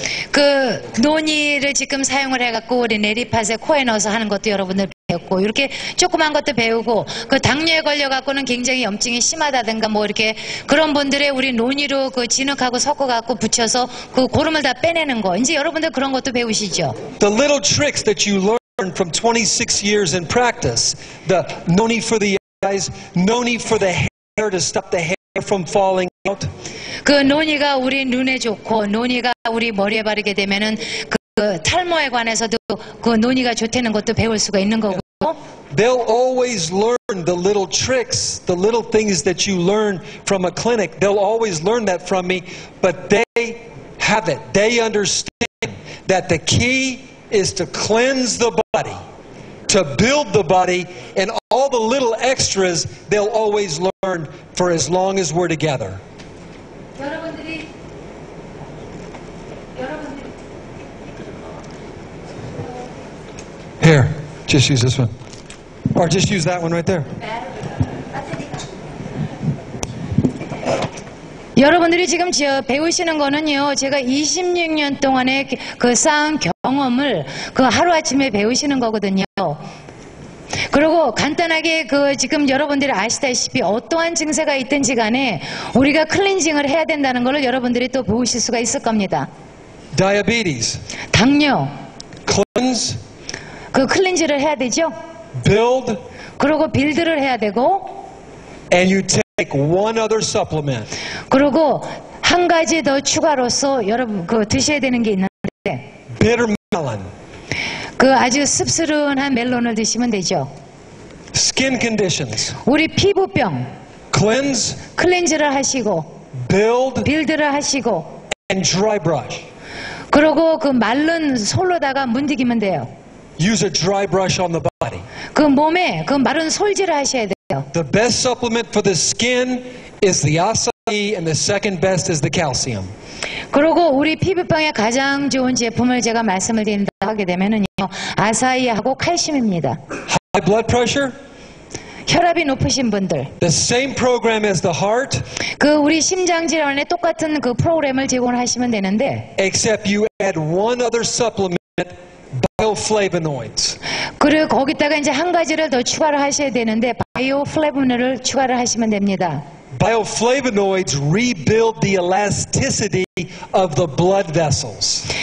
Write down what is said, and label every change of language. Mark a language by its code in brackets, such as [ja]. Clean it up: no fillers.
[ko] 그 논이를 지금 사용을 해갖고 우리 네리팟에 코에 넣어서 하는 것도 여러분들 배웠고, 이렇게 조그만 것도 배우고, 그 당뇨에 걸려갖고는 굉장히 염증이 심하다든가 뭐 이렇게 그런 분들의 우리 논이로 그 진흙하고 섞어갖고 붙여서 그 고름을 다 빼내는 거, 이제 여러분들 그런 것도 배우시죠. [en] The little tricks that you learn from 26 years in practice, the noni for the eyes, noni for the hair to stop the hair from falling out. [ko] 그 논이가 우리 눈에 좋고 논이가 우리 머리에 바르게 되면은 그 탈모에 관해서도 그 논이가 좋다는 것도 배울 수가 있는 거고. [en] they'll always learn the little tricks, the little things that you learn from a clinic. They'll always learn that from me, but they have it. They understand that the key is to cleanse the body, to build the body, and all the little extras they'll always learn for as long as we're together. Here, just use this one. Or just use that one right there. [ko] 여러분들이 지금 배우시는 거는요, 제가 26년 동안의 그 쌓은 경험을 그 하루아침에 배우시는 거거든요. 그리고 간단하게 지금 여러분들이 아시다시피 어떠한 증세가 있든지 간에 우리가 클렌징을 해야 된다는 걸 여러분들이 또 배우실 수가 있을 겁니다. [en] Diabetes. [ko] 당뇨. [en] Cleanse. [ko] 그 클렌즈를 해야 되죠. [en] Build. [ko] 그리고 빌드를 해야 되고. [en] And you take one other supplement. [ko] 그리고 한 가지 더 추가로서 여러분 드셔야 되는 게 있는데. [en] Bitter melon. [ko] 아주 씁쓸한 멜론을 드시면 되죠. [en] Skin conditions. [ko] 우리 피부병. [en] Cleanse. [ko] 클렌즈를 하시고. [en] Build. [ko] 빌드를 하시고. [en] And dry brush. [ko] 그리고 그 마른 솔로다가 문디기면 돼요. [en] Use a dry brush on the body. [ko] 그 몸에 그 마른 솔질을 하셔야 돼요. [en] The best supplement for the skin is the acai, and the second best is the calcium. [ko] 그리고 우리 피부병에 가장 좋은 제품을 제가 말씀을 드린다 하게 되면은요, 아사이하고 칼슘입니다. [en] High blood pressure. [ko] 혈압이 높으신 분들. [en] The same program as the heart. [ko] 우리 심장 질환에 똑같은 그 프로그램을 제공하시면 되는데. [en] Except you add one other supplement. Bioflavonoids. [ko] 그리고 거기다가 이제 한 가지를 더 추가를 하셔야 되는데 바이오플래보노이드를 추가를 하시면 됩니다. [en] Bioflavonoids rebuild the elasticity of the blood vessels.